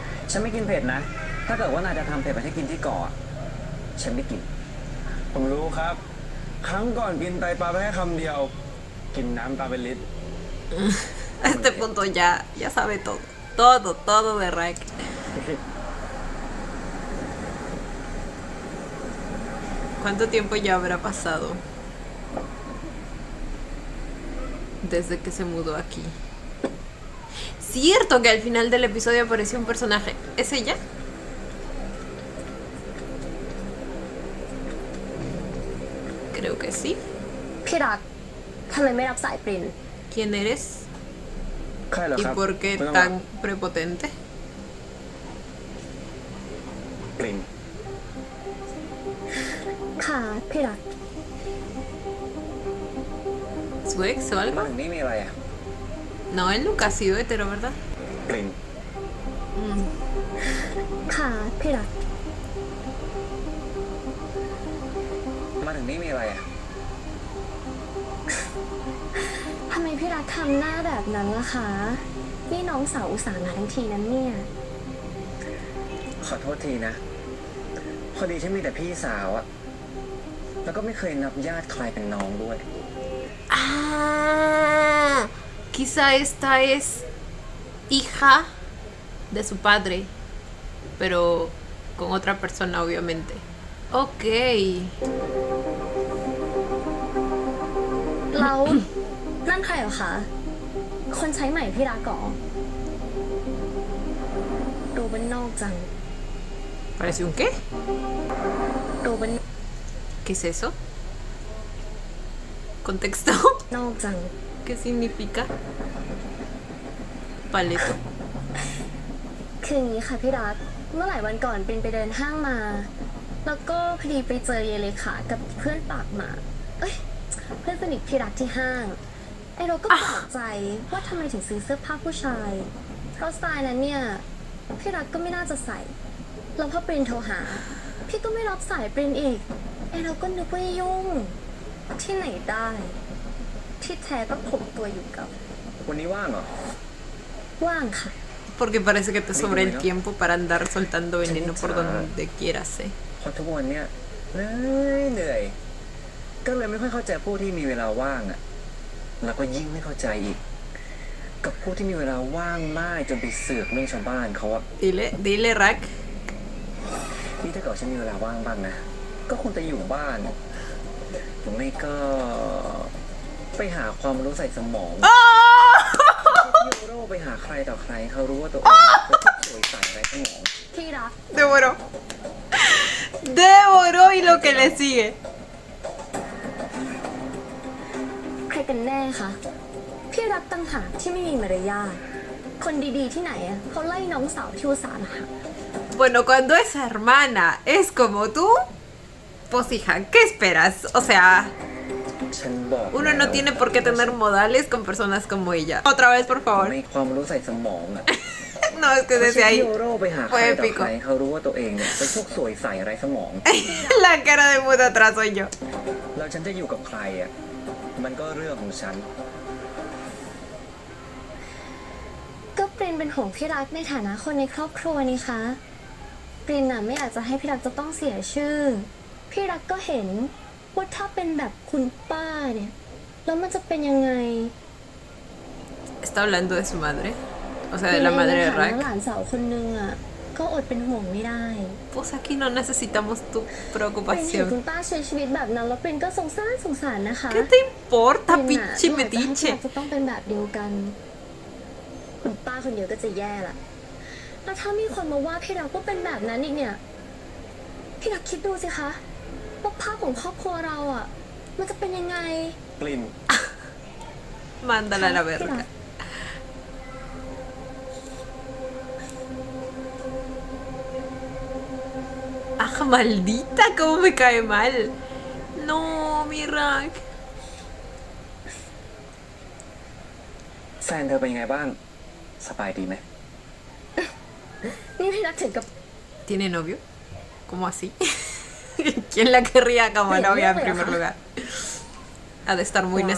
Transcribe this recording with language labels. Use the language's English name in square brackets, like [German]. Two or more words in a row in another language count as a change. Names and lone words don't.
[Thai] ฉันไม่กินเผ็ดนะ ถ้าเกิดว่านายจะทำเผ็ดไปให้กินที่เกาะฉันไม่กิน ผมรู้ครับ ครั้งก่อนกินไตปลาไปแค่คำเดียว กินน้ำตาเป็นลิตร [Spanish] A este punto ya sabe todo. Todo de Rek. ¿Cuánto tiempo ya habrá pasado desde que se mudó aquí? Cierto que al final del episodio apareció un personaje. ¿Es ella? Creo que sí. [Thai] พี่รักทำไมไม่รับสายปริน [Spanish] ¿Quién eres? [Thai] ใครเหรอ [Spanish] ¿Y [Thai] ครับ [Spanish] por qué [Thai] ไม่ต้อง [Spanish] tan prepotente? [Thai] กลิ่น ค่ะพี่รัก [Spanish] ¿Su ex o [Thai] มา [Spanish] algo? [Thai] ถึงนี่มีอะไรอ่ะ [Spanish] No, él nunca ha sido hetero, ¿verdad? [Thai] กลิ่น ค่ะพี่รัก มาถึงนี่มีอะไรอ่ะ ทำไมพี่รักทำหน้าแบบนั้นล่ะคะ นี่น้องสาวอุตส่าห์มาทั้งทีนั้นเนี่ย ขอโทษทีนะ พอดีฉันมีแต่พี่สาวอะแล้วก็ไม่เคยนับญาติใครเป็นน้องด้วย [Spanish] Ah, quizá esta es hija de su padre, pero con otra persona, obviamente. Ok. [Thai] แล้วนั่นใครเหรอคะ คนใช้ใหม่พี่รักก่อดูเป็นนอกจัง [Spanish] ¿Parece un qué? [Thai] ดูเป็น [Spanish] ¿Qué es eso? ¿Contexto? [Thai] นอกจัง [Spanish] ¿Qué significa? Paleto. [Thai] คืออย่างนี้ค่ะพี่รัก เมื่อหลายวันก่อนปรินไปเดินห้างมา แล้วก็พอดีไปเจอเยเลขากับเพื่อนปากหมา เอ้ย เพื่อนสนิทพี่รักที่ห้าง ไอเราก็แปลกใจว่าทำไมถึงซื้อเสื้อผ้าผู้ชาย เพราะสไตล์นั้นเนี่ยพี่รักก็ไม่น่าจะใส่ แล้วพอปรินโทรหา พี่ก็ไม่รับสายปรินอีก ไอเราก็นึกว่ายุ่ง ที่ไหนได้ ที่แท้ก็ผมตัวอยู่กับ วันนี้ว่างเหรอ ว่างค่ะ [Spanish] Porque parece que te sobra el tiempo para andar soltando veneno por donde quieras, ¿eh? [Thai] เพราะทุกวันเนี้ยเหนื่อย ก็เลยไม่ค่อยเข้าใจผู้ที่มีเวลาว่างอะแล้วก็ยิ่งไม่เข้าใจอีก กับผู้ที่มีเวลาว่างมากจนไปเสือกเรื่องชาวบ้านเขาอะ [Spanish] Dile, Rack. [Thai] นี่ถ้าเกิดฉันมีเวลาว่างบ้างนะ ก็คงจะอยู่บ้านหรือไม่ก็ไปหาความรู้ใส่สมองยูโรไปหาใครต่อใครเขารู้ว่าตัวเองเป็นผู้สวยใสไร้สมอง ที่รัก [Spanish] Devoró. Devoró y lo que le sigue. [Thai] ใครกันแน่คะพี่รักตั้งหากที่ไม่มีมารยาทคนดีๆที่ไหนอะเขาไล่น้องสาวที่อุตส่าห์มาหา [Spanish] Bueno, cuando esa hermana es como tú, pues hija, ¿qué esperas? O sea, [Thai] ฉันบอก [Spanish] uno no tiene por qué tener modales con personas como ella. Otra vez, por favor. [Thai] ในความรู้ใส่สมองอะ [Spanish] No, es que desde ahí [Thai] ยูโรไปหาใคร [Spanish] fue [Thai] ต่อ [Spanish] épico. [Thai] ใครเขารู้ว่าตัวเองเนี่ยเป็นพวกสวยใสไร้สมอง [Spanish] La cara de muda atrás soy yo. [Thai] แล้วฉันจะอยู่กับใครอ่ะ มันก็เรื่องของฉัน ก็ปรินเป็นห่วงพี่รักในฐานะคนในครอบครัวนี่คะปรินน่ะไม่อยากจะให้พี่รักจะต้องเสียชื่อ พี่รักก็เห็นว่าถ้าเป็นแบบคุณป้าเนี่ยแล้วมันจะเป็นยังไง [Spanish] ¿Está hablando de su madre? O sea, de la madre de [Thai] ในฐานะ [Spanish] Rack. [Thai] หลานสาวคนนึงอ่ะก็อดเป็นห่วงไม่ได้ [Spanish] Pues aquí no necesitamos tu [Thai] ปรินเห็นคุ [Spanish] preocupación. [Thai] ณป้าใช้ชีวิตแบบนั้นแล้วปรินก็สงสารนะคะ [Spanish] ¿Qué te importa, [Thai] ปรินน่ะ [Spanish] pinche [Thai] อยากจะให้พี่ [Spanish] metiche? [Thai] รักจะต้องเป็นแบบเดียวกัน คุณป้าคนเดียวก็จะแย่ละแล้วถ้ามีคนมาว่าพี่รักว่าเป็นแบบนั้นอีกเนี่ย พี่รักคิดดูสิคะว่าภาพของครอบครัวเราอ่ะ มันจะเป็นยังไง กลิ่น [Spanish] Mándala a la [Thai] พี่รั [Spanish] verga. [Thai] ก [Spanish] ¡Ah, maldita! ¿Cómo me cae mal? No, mi Rack. [Thai] แฟนเธอเป็นยังไงบ้าง สบายดีไหม นี่พี่รักถึงกับ [Spanish] ¿Tiene novio? ¿Cómo así? ¿Quién la querría como novia en primer lugar? Ha de estar muy